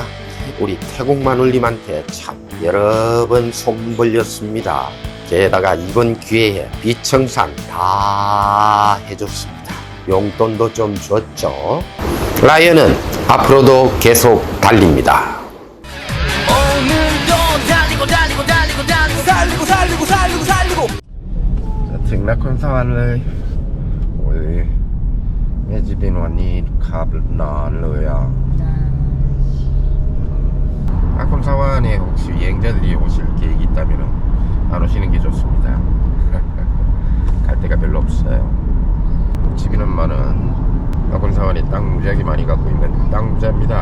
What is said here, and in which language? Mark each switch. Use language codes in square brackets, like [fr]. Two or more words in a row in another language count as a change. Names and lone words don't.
[ko] 우리 태국 마눌님한테 참 여러 번 손 벌렸습니다. 게다가 이번 기회에 비청산 다 해줬습니다. 용돈도 좀 줬죠. 라이언은 앞으로도 계속 달립니다. [th] จะถึงนครสวรรค์เลยโอ้ยแม่จีบินวันนี้ขับนานเลยอ่ะ [ko] 나콘사완에 혹시 여행자들이 오실 계획이 있다면 안 오시는 게 좋습니다. 갈 데가 별로 없어요. 집인 엄마는 나콘사완에 땅 무지하게 많이 갖고 있는 땅 부자입니다.